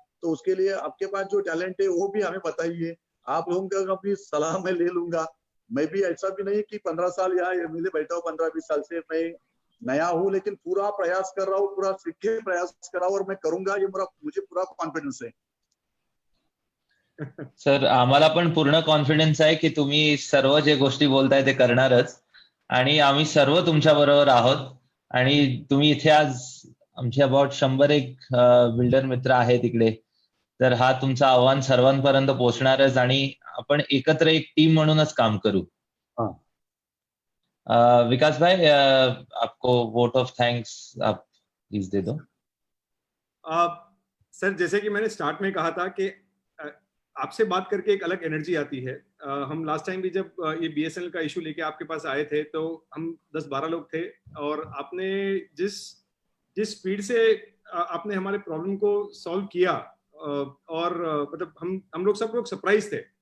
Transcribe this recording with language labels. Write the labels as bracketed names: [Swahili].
[Hindi] तो उसके लिए आपके पास जो टैलेंट है वो भी हमें बताइए, आप लोगों का भी सलाह मैं ले लूंगा। मैं भी ऐसा भी नहीं कि 15 साल यहाँ मुझे बैठा हूँ, 15-20 साल से मैं नया हूँ, लेकिन पूरा प्रयास कर रहा हूँ, पूरा सीख के प्रयास कर रहा हूँ और मैं करूंगा, ये मुझे पूरा कॉन्फिडन्स है। [Marathi] सर आम्हाला पण पूर्ण कॉन्फिडन्स आहे की तुम्ही सर्व जे गोष्टी बोलताय ते करणारच, आणि आम्ही सर्व तुमच्या बरोबर आहोत। आणि तुम्ही इथे आज आमचे अबाउट 101 बिल्डर मित्र आहेत इकडे, तर हा तुमचं आव्हान सर्वांपर्यंत पोहोचणारच आणि आपण एकत्र एक टीम म्हणूनच काम करू। [Hindi] विकास भाई आपको वोट ऑफ थैंक्स आप प्लीज दे दो। सर जैसे कि मैंने स्टार्ट में कहा था कि आपसे बात करके एक अलग एनर्जी आती है। हम लास्ट टाइम भी जब ये बीएसएनएल का इशू लेके आपके पास आए थे तो हम 10-12 लोग थे, और आपने जिस स्पीड से आपने हमारे प्रॉब्लम को सॉल्व किया, और मतलब हम लोग सब लोग सरप्राइज थे